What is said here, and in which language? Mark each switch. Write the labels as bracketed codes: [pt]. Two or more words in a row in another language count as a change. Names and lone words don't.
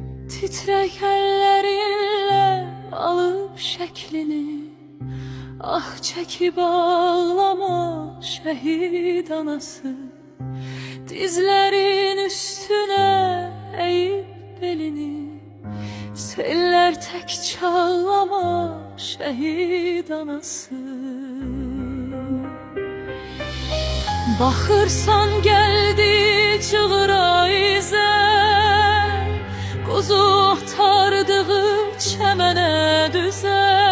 [tr] Titrek ellerinle alıp şeklini, ah çekip ağlama şehit anası. Dizlerin üstüne eğip belini, seller tek çağlama şehit anası. [az] Baxırsan geldi cığıra izə, quzu axtardığı çəmənə düzə.